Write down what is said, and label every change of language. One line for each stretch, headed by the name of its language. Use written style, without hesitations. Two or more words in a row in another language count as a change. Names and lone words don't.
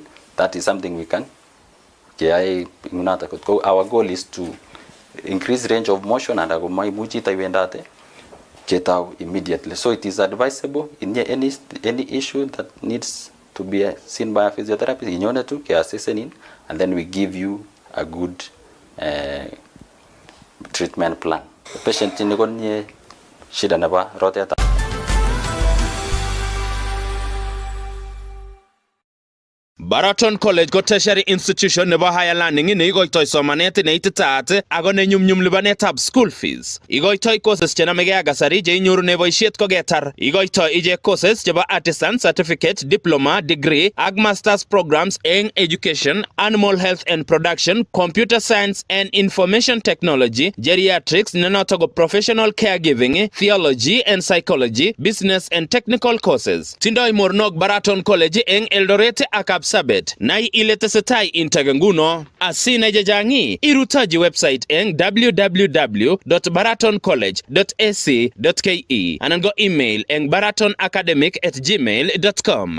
English: That is something we can. Our goal is to increase range of motion and agomaimuji taiwendate get out immediately. So it is advisable in any issue that needs to be seen by a physiotherapist in order to care assessing, and then we give you a good treatment plan.
Kalenjin: patient ni konye shida nebo rotet. Baraton College ko
English: tertiary institution
Kalenjin: nebo
English: higher learning
Kalenjin: ne igoitoi somanet ne ititaat ako ne nyumnyum lipanetab
English: school fees.
Kalenjin: Igoitoi courses chenamege ak kasari che inyorune boisiet koketar. Igoitoi ije courses chebo
English: artisan certificate, diploma, degree
Kalenjin: ak
English: masters programs
Kalenjin: eng
English: education, animal health and production, computer science and information technology, geriatrics,
Kalenjin: nenoto ko
English: professional caregiving, theology and psychology, business and technical courses.
Kalenjin: Tindoi mornok Baraton College eng Eldoret ak Sabet nai ile tesetai intaganguno asina jajangi irutaji website eng www.baratoncollege.ac.ke anan go email eng baratonacademic@gmail.com.